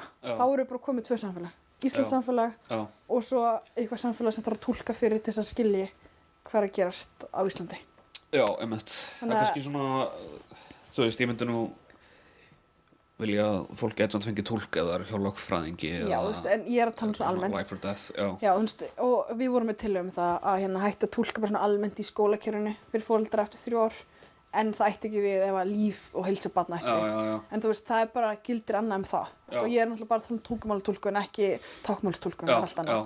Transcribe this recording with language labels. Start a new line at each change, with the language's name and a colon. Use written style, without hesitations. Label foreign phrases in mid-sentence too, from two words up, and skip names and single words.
Icelandic: Þá eru bara komið 2 samfélag. Íslands samfélag og svo eitthvað samfélag sem þarf að túlka fyrir til þess að skilji hvað er að gerast á Íslandi. Já, einmitt. Það er kannski svona, þú veist, ég myndi nú vilja að fólk geti samt fengið túlk eða hjá lögfræðingi eða... Já, þú veist, en ég er að tala svona almennt.
English: Life or death,
Icelandic: já. Já, þú veist, og við vorum með tillögum það að hætta að túlka bara svona almennt í skólakerfinu fyrir foreldra eftir 3 ár. En það ætti ekki við ef að líf og heilsa barna ekki. Já. En þú veist, það er bara gildir annað það. Og ég er náttúrulega bara að tala tungumálstúlkun, ekki tákmálstúlkun og allt annað.